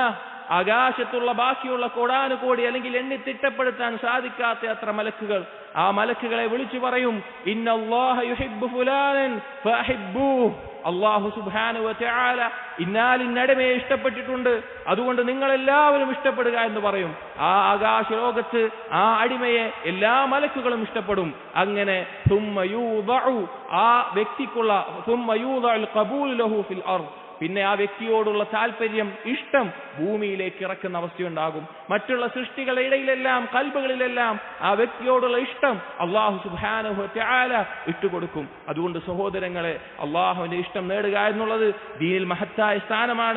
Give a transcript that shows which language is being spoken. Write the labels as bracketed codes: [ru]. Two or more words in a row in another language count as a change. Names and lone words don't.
[ml] ആകാശത്തുള്ള ബാക്കിയുള്ള കോടാനുകോടി, അല്ലെങ്കിൽ എണ്ണി തിട്ടപ്പെടുത്താൻ സാധിക്കാത്ത അത്ര മലക്കുകൾ, ആ മലക്കുകളെ വിളിച്ചു പറയും, [ar] إن الله يحب فلانا فأحبوه. الله سبحانه وتعالى [ml] ഇന്നാലിന്നടിമയെ ഇഷ്ടപ്പെട്ടിട്ടുണ്ട്, അതുകൊണ്ട് നിങ്ങളെല്ലാവരും ഇഷ്ടപ്പെടുക എന്ന് പറയും. ആ ആകാശ ലോകത്ത് ആ അടിമയെ എല്ലാ മലക്കുകളും ഇഷ്ടപ്പെടും. [ar] അങ്ങനെ ثم يوضع [ml] ആ വ്യക്തിക്കുള്ള [ar] ثم يوضع القبول له في الأرض. [ml] പിന്നെ ആ വ്യക്തിയോടുള്ള താല്പര്യം, ഇഷ്ടം ഭൂമിയിലേക്ക് ഇറക്കുന്ന അവസ്ഥയുണ്ടാകും. മറ്റുള്ള സൃഷ്ടികളുടെ ഇടയിലെല്ലാം, കൽബുകളിലെല്ലാം ആ വ്യക്തിയോടുള്ള ഇഷ്ടം [ar] الله سبحانه وتعالى [ml] ഇട്ടുകൊടുക്കും. അതുകൊണ്ട് സഹോദരങ്ങളെ, അല്ലാഹുവിന്റെ ഇഷ്ടം നേടുക എന്നുള്ളത് ദീനിൽ മഹത്തായ സ്ഥാനമാണ്.